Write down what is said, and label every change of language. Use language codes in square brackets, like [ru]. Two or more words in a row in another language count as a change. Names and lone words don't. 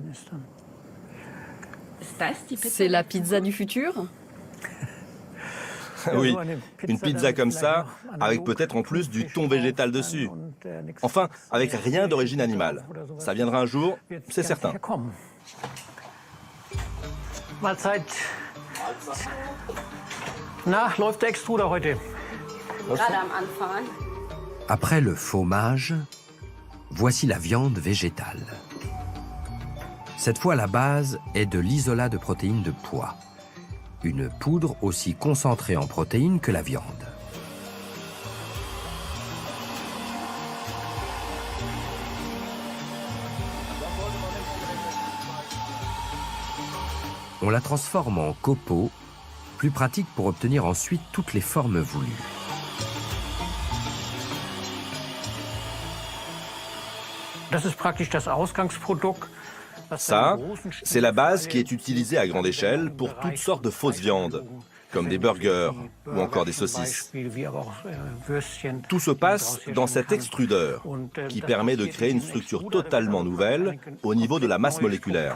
[fr] C'est la pizza du futur? Oui, une pizza comme ça, avec peut-être en plus du thon végétal dessus. Enfin, avec rien d'origine animale. Ça viendra un jour, c'est certain. [de] Mahlzeit. Na, läuft der Extruder heute? [fr] Après le fromage, voici la viande végétale. Cette fois, la base est de l'isolat de protéines de pois. Une poudre aussi concentrée en protéines que la viande. On la transforme en copeaux, plus pratique pour obtenir ensuite toutes les formes voulues. [de] Das ist praktisch das Ausgangsprodukt. [fr] Ça, c'est la base qui est utilisée à grande échelle pour toutes sortes de fausses viandes, comme des burgers ou encore des saucisses. Tout se passe dans cet extrudeur qui permet de créer une structure totalement nouvelle au niveau de la masse moléculaire.